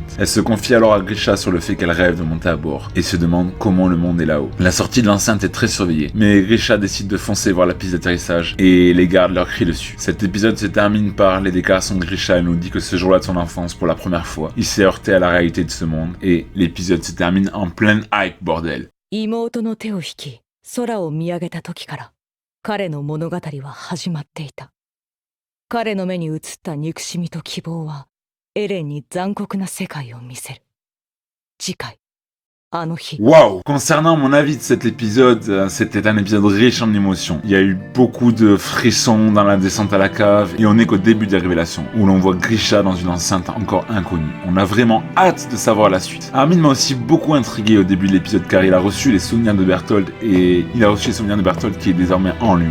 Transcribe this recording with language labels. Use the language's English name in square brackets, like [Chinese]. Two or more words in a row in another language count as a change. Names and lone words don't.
[French] Elle se confie alors à Grisha sur le fait qu'elle rêve de monter à bord et se demande comment le monde est là-haut. La sortie de l'enceinte est très surveillée, mais Grisha décide de foncer voir la piste d'atterrissage et les gardes leur crient dessus. Cet épisode se termine par les déclarations de Grisha. Elle nous dit que ce jour-là de son enfance, pour la première fois, il s'est heurté à la réalité de ce monde et l'épisode se termine en pleine hype, bordel. [Japanese] 妹の手を引き、空を見上げた時から、彼の物語は始まっていた。彼の目に映った憎しみと希望は、エレンに残酷な世界を見せる。次回。 [French] Waouh! Concernant mon avis de cet épisode, c'était un épisode riche en émotions. Il y a eu beaucoup de frissons dans la descente à la cave et on n'est qu'au début des révélations où l'on voit Grisha dans une enceinte encore inconnue. On a vraiment hâte de savoir la suite. Armin m'a aussi beaucoup intrigué au début de l'épisode car il a reçu les souvenirs de Berthold et il a reçu les souvenirs de Berthold qui est désormais en lui.